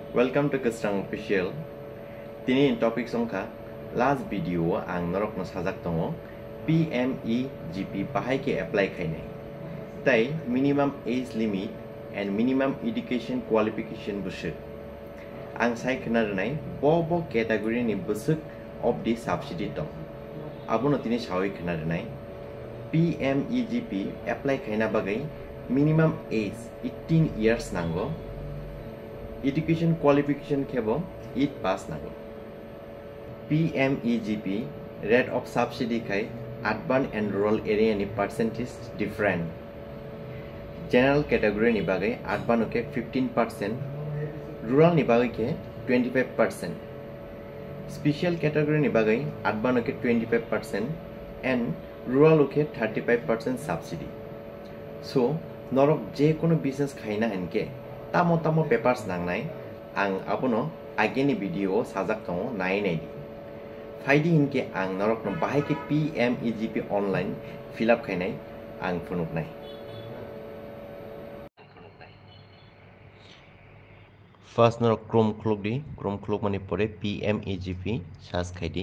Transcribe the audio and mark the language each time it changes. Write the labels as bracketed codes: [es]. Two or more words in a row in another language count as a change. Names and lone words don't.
[en] Welcome to Kustrang Official. [trp] Tini topic songka [en] last video [trp] ang norok no sajak tongo PMEGP bahai ke apply khainai. [en] Tai minimum age limit and minimum education qualification busuk. [trp] Ang sai khnarnai bo category ni busuk [en] of the subsidy [trp] tong. Abono tini sawi khnarnai PMEGP apply khaina bagai [en] minimum age 18 years [trp] nango. [en] Education qualification [trp] kebo 8 pass nango. [en] PMEGP rate of subsidy kai urban and rural area ni percentage different. General category [trp] ni bagai urban ke 15%, rural ni bagai ke 25%. [en] Special category [trp] ni bagai [en] urban ke 25% and rural ke 35% subsidy. [trp] So norok je kono business khaina henke tamo papers nangnai ang abono ageni video sajak tongo nai di. Faidi hinke ang norok no bahai ke PMEGP [en] online fill up [trp] khainai ang funuk nai. First norok Chrome khuluk mani pore PMEGP search khaidi.